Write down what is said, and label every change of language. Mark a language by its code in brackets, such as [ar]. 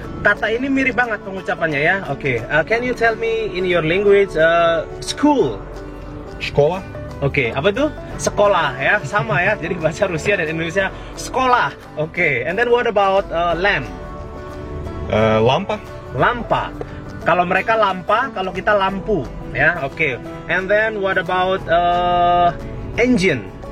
[id] Kata ini mirip banget pengucapannya ya. [en] Oke, can you tell me in your language school? [ru] Школа. [id] Oke, apa itu? Sekolah ya, sama ya. Jadi bahasa Rusia dan Indonesia sekolah. [en] Oke, and then what about lamp? [id] Lampa. Kalau mereka lampa, kalau kita lampu ya. Oke. [en] And then what about engine?